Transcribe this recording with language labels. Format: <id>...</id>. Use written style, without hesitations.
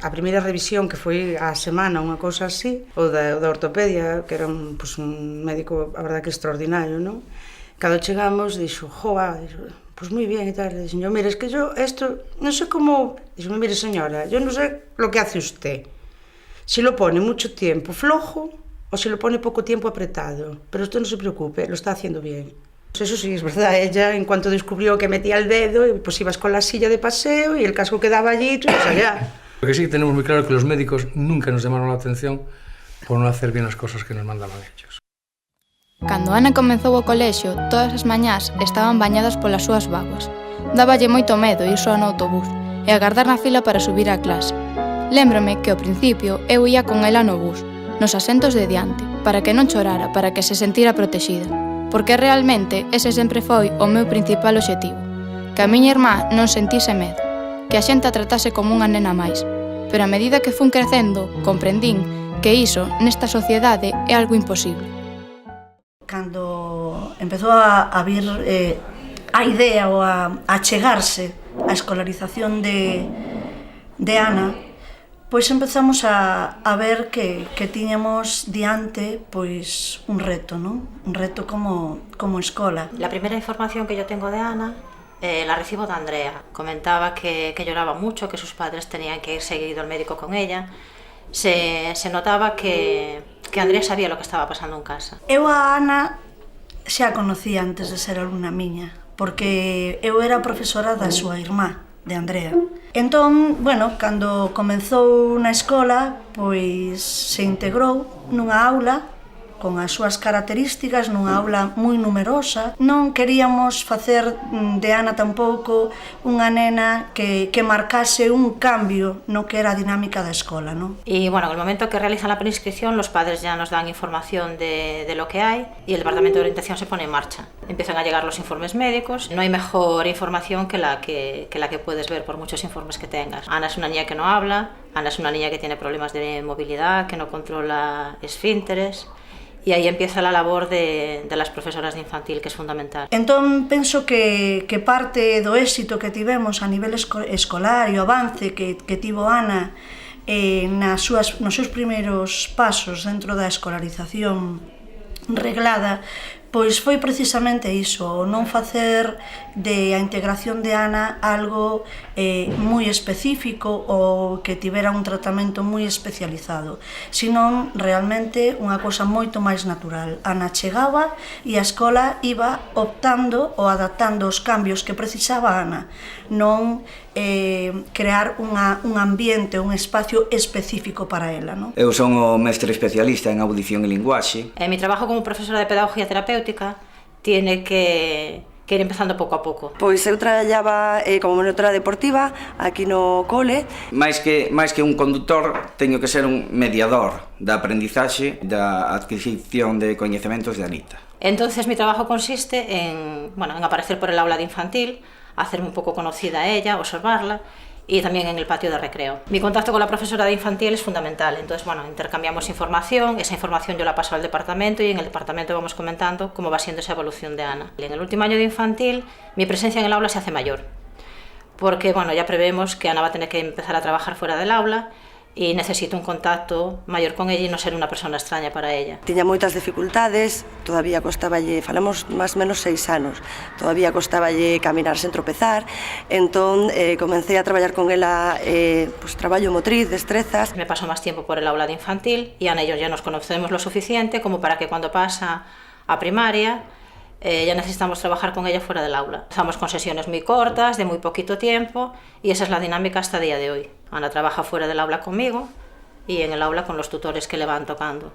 <gl>A primeira revisión que foi a semana, unha cousa así, o da ortopedia, que era un médico, a verdade que extraordinario, non? Cando chegamos, dixo,</gl> <es>pues muy bien y tal. Le dije, mire, es que yo esto, no sé cómo... Dice, mire señora, yo no sé lo que hace usted. Si lo pone mucho tiempo flojo o si lo pone poco tiempo apretado. Pero usted no se preocupe, lo está haciendo bien. Pues eso sí, es verdad. Ella, en cuanto descubrió que metía el dedo, pues ibas con la silla de paseo y el casco quedaba allí, tú ibas allá. Lo que sí tenemos muy claro es que los médicos nunca nos llamaron la atención por no hacer bien las cosas que nos mandaban ellos.</es> <gl>Cando Ana comezou o colexio, todas as mañás estaban bañadas polas súas bágoas. Dáballe moito medo ir soa no autobús e agardar na fila para subir á clase. Lémbrome que ao principio eu ia con ela no bus, nos asentos de diante, para que non chorara, para que se sentira protexida, porque realmente ese sempre foi o meu principal obxectivo, que a miña irmá non sentise medo, que a xente a tratase como unha nena máis, pero a medida que fun crecendo, comprendín que iso, nesta sociedade, é algo imposible. Cando empezou a vir a idea ou a chegarse a escolarización de Ana, pois empezamos a ver que tiñamos diante pois un reto, non? Un reto como escola.</gl> <es>La primera información que yo tengo de Ana la recibo de Andrea. Comentaba que lloraba mucho, que sus padres tenían que ir seguido al médico con ella. Se notaba que Andrea sabía lo que estaba pasando en casa.</es> <gl>Eu a Ana xa a conocía antes de ser alumna miña, porque eu era profesora da súa irmá, de Andrea. Entón, bueno, cando comezou na escola, pois se integrou nunha aula con as súas características, nunha aula moi numerosa. Non queríamos facer de Ana tampouco unha nena que marcase un cambio no que era a dinámica da escola, non?</gl> <es>Y bueno, en el momento que realizan la preinscripción, los padres ya nos dan información de lo que hay y el departamento de orientación se pone en marcha. Empiezan a llegar los informes médicos. No hay mejor información que la que puedes ver por muchos informes que tengas. Ana es una niña que no habla, Ana es una niña que tiene problemas de movilidad, que no controla esfínteres. Y aí empieza la labor de las profesoras de infantil, que es fundamental.</es> <gl>Entón, penso que parte do éxito que tivemos a nivel escolar e o avance que tivo Ana nos seus primeiros pasos dentro da escolarización reglada, pois foi precisamente iso, non facer de a integración de Ana algo moi específico ou que tivera un tratamento moi especializado, senón realmente unha cousa moito máis natural. Ana chegaba e a escola iba optando ou adaptando os cambios que precisaba Ana, non crear un ambiente, un espacio específico para ela, non? Eu son o mestre especialista en audición e linguaxe.</gl> <es>Mi trabajo como profesora de pedagogía terapéutica tiene que ir empezando</es> <gl>pouco a pouco. Pois eu traballaba como monitora deportiva aquí no cole. Mais que un conductor, teño que ser un mediador da aprendizaxe, da adquisición de coñecementos de Anita.</gl> <es>Entonces mi trabajo consiste en aparecer por el aula de infantil, hacerme un poco conocida a ella, observarla, y también en el patio de recreo. Mi contacto con la profesora de infantil es fundamental, entonces intercambiamos información, esa información yo la paso al departamento y en el departamento vamos comentando cómo va siendo esa evolución de Ana. En el último año de infantil mi presencia en el aula se hace mayor, porque ya prevemos que Ana va a tener que empezar a trabajar fuera del aula</es> <gl>e necesito un contacto maior con ella e non ser unha persona extraña para ella. Tiña moitas dificultades, todavía costaballe, falamos máis ou menos 6 anos, todavía costaballe caminar sen tropezar, entón comencé a traballar con ela traballo motriz, destrezas.</gl> <es>Me paso máis tiempo por el aula de infantil e Ana e yo ya nos conocemos lo suficiente como para que cuando pasa a primaria ya necesitamos trabajar con ella fuera del aula. Empezamos con sesiones muy cortas, de muy poquito tiempo, y esa es la dinámica hasta el día de hoy. Ana trabaja fuera del aula conmigo y en el aula con los tutores que le van tocando.</es>